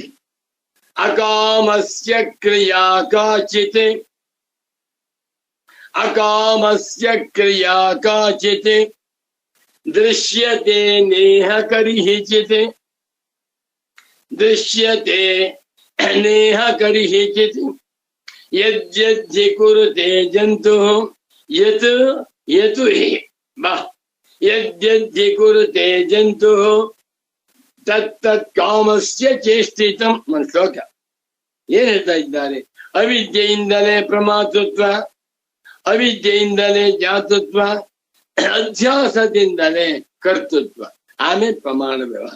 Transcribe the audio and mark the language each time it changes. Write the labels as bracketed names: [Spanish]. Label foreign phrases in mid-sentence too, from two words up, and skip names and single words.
[Sanskrit] ಅಕಾಮಸ್ಯ ಕ್ರಿಯಾ ಕಾಚಿತ್, ಅಕಾಮಸ್ಯ ಕ್ರಿಯಾ ಕಾಚಿತ್ ದೃಶ್ಯತೆ ನೇಹ ಕರ್ಹಿಚಿತ್, ದೃಶ್ಯತೆ ನೇಹ ಕರ್ಹಿಚಿತ್ ಯದ್ಯದ್ಧಿ ಕುರುತೆ ಜಂತು ಯತ್ ಯತು ಹಿ ಬಾ ಯದ್ಯದ್ಧಿ ಕುರುತೆ ಜಂತು ತತ್ತತ್ ಕಾಮಸ್ಯ ಚೇಷ್ಟಿತಂ. [Kannada] ಒಂದು ಶ್ಲೋಕ ಏನ್ ಹೇಳ್ತಾ ಇದ್ದಾರೆ? ಅವಿದ್ಯೆಯಿಂದಲೇ ಪ್ರಮಾತೃತ್ವ, ಅವಿದ್ಯೆಯಿಂದಲೇ ಜಾತೃತ್ವ, ಅಧ್ಯಾಸದಿಂದಲೇ ಕರ್ತೃತ್ವ, ಆಮೇಲೆ ಪ್ರಮಾಣ ವ್ಯವಹಾರ.